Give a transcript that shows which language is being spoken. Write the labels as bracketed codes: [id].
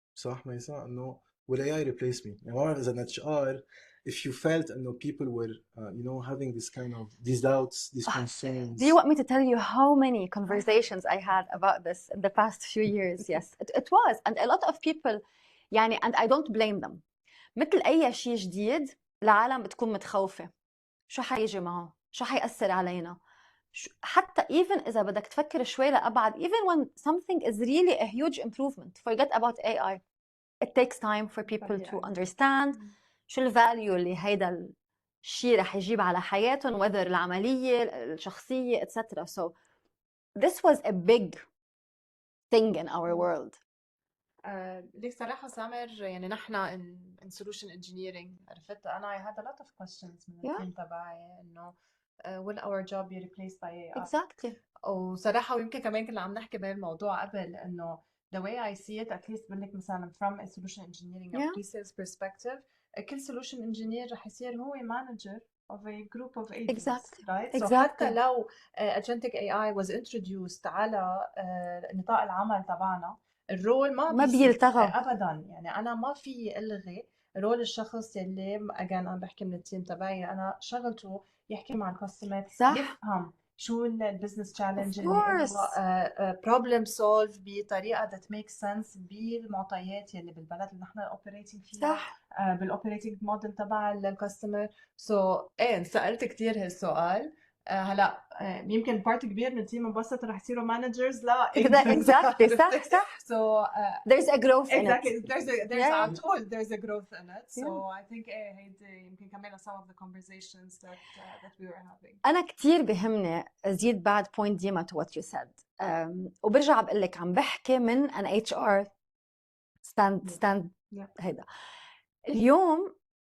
[ar] صح ميسا؟ إنه [en] will AI replace me؟ [ar] يعني ما بعرف إذا [en] an HR if you felt إنه people were having this kind of these doubts, these concerns. Do you want me to tell you how many conversations I had about this in the past few years? Yes, it was. And a lot of people, يعني, and I don't blame them. [ar] مثل أي شيء جديد العالم بتكون متخوفة. شو حيجي معه؟ شو حيأثر علينا؟ حتى even إذا بدك تفكر شوي لأبعد, [en] even when something is really a huge improvement, forget about AI. It takes time for people to understand [ar] شو الفاليو اللي هيدا الشيء رح يجيب على حياتهم, [en] whether [ar] العملية, الشخصية, [en] etc. So this was a big thing in our world. [ar] ليك صراحة سامر, يعني نحن [en] in solution engineering, [ar] عرفت أنا [en] I had a lot of questions [ar] من التيم تبعي إنه [en] will our job be replaced by AI? Exactly. [ar] وصراحة ويمكن كمان كنا عم نحكي بهالموضوع قبل إنه [en] the way I see it, at least [ar] بقول لك مثلا [en] from a solution engineering أو pre-sales perspective, كل solution engineer [ar] رح يصير هو [en] manager of a group of agents. Exactly. Right? Exactly. [ar] So حتى لو [en] Agentic AI was introduced [ar] على نطاق العمل تبعنا, الرول ما بيلتغى ابدا. يعني انا ما في الغي رول الشخص يلي اجان عم بحكي من التيم تبعي, انا شغلته يحكي مع الكاستمر, يفهم شو البزنس تشالنج اللي هو بروبلم سولف بطريقه [en] that makes sense [ar] بالمعطيات يلي بالبلد اللي نحن اوبريتنج فيها, بالاوبريتنج موديل تبع الكاستمر. سو ايه سالت كثير هالسؤال. هلا يمكن بارت كبير من التيم انبسط رح يصيروا مانجرز. لا [en] exactly صح. So there's a growth exactly in it. there's [ar] على طول [en] there's a growth in it. So I think [ar] هيدي يمكن كمان [en] some of the conversations that we were having. [ar] أنا كتير بهمني أزيد بعد point ديما [en] to what you said. [ar] وبرجع بقول لك عم بحكي من [en] an HR stand [ar] هيدا اليوم.